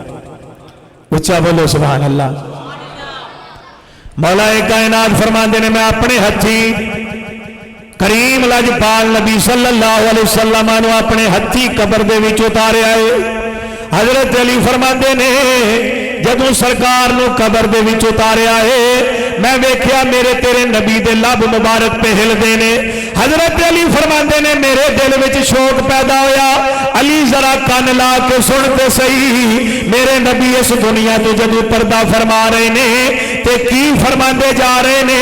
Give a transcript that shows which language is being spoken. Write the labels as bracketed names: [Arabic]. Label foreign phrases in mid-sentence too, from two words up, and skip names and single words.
[Punjabi] اچھا بولو [Arabic] سبحان اللہ۔ [Punjabi] مولا کائنات فرماندے نے میں اپنے ہتھی کریم لاجپال نبی [Arabic] صلی اللہ علیہ وسلم [Punjabi] نو اپنے ہتھی قبر دے وچ اتاریا ہے۔ حضرت علی فرماندے نے جدوں سرکار نو قبر دے وچ اتاریا ہے میں ویکھیا میرے تیرے نبی دے لب مبارک پہ ہلدے نے۔ حضرت علی فرماندے نے میرے دل وچ شوق پیدا ہویا، علی ذرا کان لا کے سن تے صحیح میرے نبی اس دنیا تو جدوں پردہ فرما رہے نے تے کی فرماندے جا رہے نے۔